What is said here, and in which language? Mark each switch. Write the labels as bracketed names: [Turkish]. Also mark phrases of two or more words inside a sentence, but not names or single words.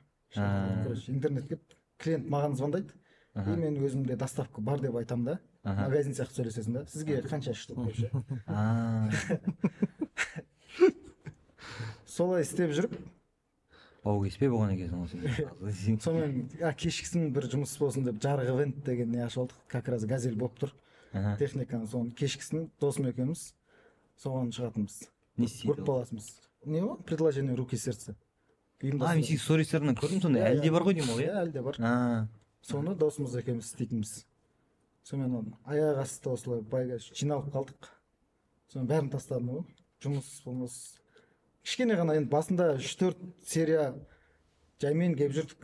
[Kazakh] Интернетке клиент маған звондайды. И мен өзімде доставка бар деп айтам да. Магазин сияқты сөйлесесің да. Сізге қанша штук қойшы. Солай істеп жүріп, Бау кеспе болған екенсің осы. сонымен кешкісін бір жұмыс болсын деп жарық ивент деген не ашып алдық. [Russian] Как раз [Kazakh] газель болып тұр. Техниканы соны кешкісін досым екеуміз соған шығатынбыз. Не істейді? Группаласымыз. Не ол? [Russian] Предложение руки сердце. [Kazakh] Мен сен стористерінен көрдім, сонда әлде бар ғой деймін ол, иә? Әлде бар. Соны досымыз екеуміз істейтінбіз. Сонымен оны аяқ асты осылай байға жиналып қалдық. Соны бәрін тастадым ғой. Жұмыс кішкене ғана, енді басында 3-4 серия жаймен келіп жүрдік.